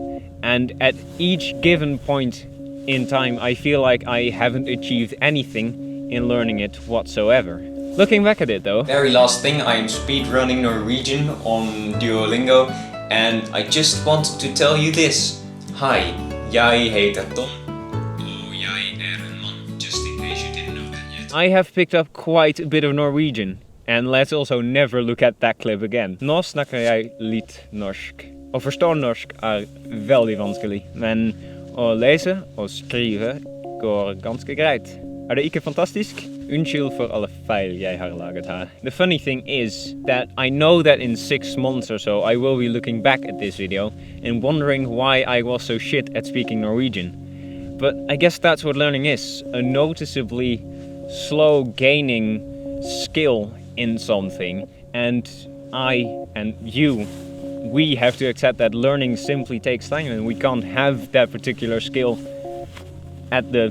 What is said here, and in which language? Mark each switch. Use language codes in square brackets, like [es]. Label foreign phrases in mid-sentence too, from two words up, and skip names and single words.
[en] And at each given point in time, I feel like I haven't achieved anything in learning it whatsoever. Looking back at it though. Very last thing, I am speedrunning Norwegian on Duolingo, and I just wanted to tell you this. Hi, [no] jeg heter Tom. [en] Just in case you didn't know that yet. I have picked up quite a bit of Norwegian. And let's also never look at that clip again. [no] Nå snakker jeg litt norsk. Å forstå norsk veldig vanskelig. Men å lese og skrive går ganske greit. Det ikke fantastisk? Unnskyld for alle feil jeg har laget her. [en] The funny thing is that I know that in 6 months or so I will be looking back at this video and wondering why I was so shit at speaking Norwegian. But I guess that's what learning is, a noticeably slow gaining skill in something, and I and you, we have to accept that learning simply takes time and we can't have that particular skill at the...